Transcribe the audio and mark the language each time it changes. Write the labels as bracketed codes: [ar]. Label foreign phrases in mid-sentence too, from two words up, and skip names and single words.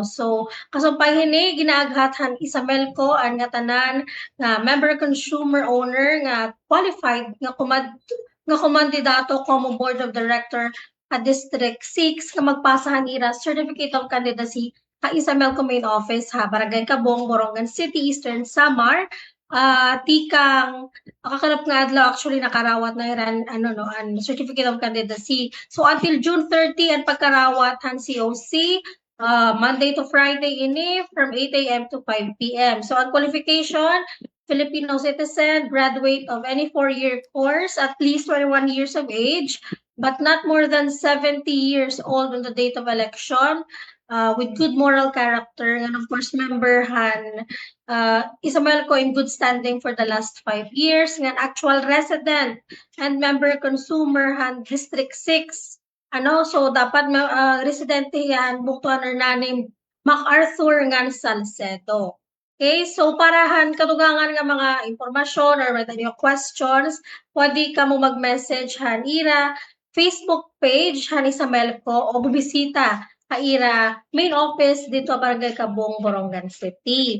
[war] So kasumpay hini ginaaghat han isamel ko an nga tanan nga [en] member consumer owner [war] nga qualified nga kumandidato como [en] board of director [war] at District 6 nga magpasahan ira Certificate of Candidacy ka Isamel ko main office ha Barangay Cabong, Borongan City, Eastern Samar. Tikang kakalap nga adlaw actually nakarawat na iran an Certificate of Candidacy. So until June 30 ang pagkarawat han COC [en] Monday to Friday [war] ini [en] from 8 a.m. to 5 p.m. So ang qualification Filipino citizen, graduate of any 4-year course, at least 21 years of age, but not more than 70 years old on the date of election, with good moral character, and of course, member han Isamel ko in good standing for the last 5 years, ng actual resident and member consumer han District 6. [war] So dapat residente yan, buktuan Hernani MacArthur nga Salcedo. Okay, so parahan katugangan nga mga impormasyon or may questions, pwede ka mo mag-message han ira Facebook page han Isamel ko o bubisita ira main office dito Barangay Cabong, Borongan City.